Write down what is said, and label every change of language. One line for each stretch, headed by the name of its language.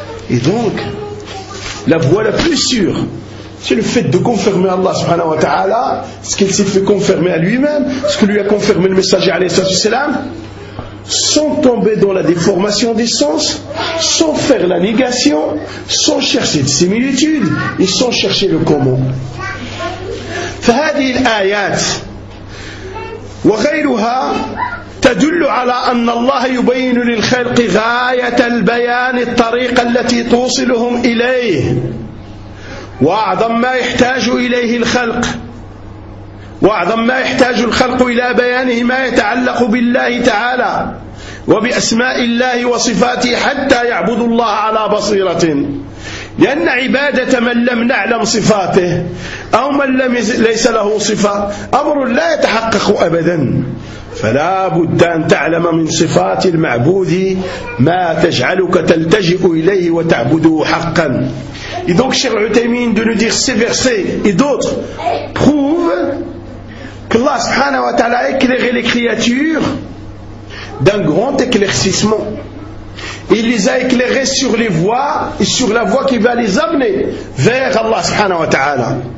French: Et donc, la voie la plus sûre, c'est le fait de confirmer Allah subhanahu wa ta'ala, ce qu'il s'est fait confirmer à lui-même, ce que lui a confirmé le messager alayhi salam, sans tomber dans la déformation des sens, sans faire la négation, sans chercher de similitude et sans chercher le comment.
Arabic: فهذه الآيات وغيرها تدل على أن الله يبين للخلق غاية البيان الطريق التي توصلهم إليه وأعظم ما يحتاج إليه الخلق وأعظم ما يحتاج الخلق إلى بيانه ما يتعلق بالله تعالى وبأسماء الله وصفاته حتى يعبدوا الله على بصيرة لأن عبادة من لم نعلم صفاته أو من لم ليس له صفة أمر لا يتحقق أبدا فلا بد أن تعلم من صفات المعبود ما تجعلك تلتجئ إليه وتعبده حقا.
French: Et donc Cheikh Uthaymeen de nous dire ces versets et d'autres prouvent qu'Allah subhanahu wa ta'ala a éclairé les créatures d'un grand éclaircissement. Il les a éclairés sur les voies et sur la voie qui va les amener vers Allah subhanahu wa ta'ala.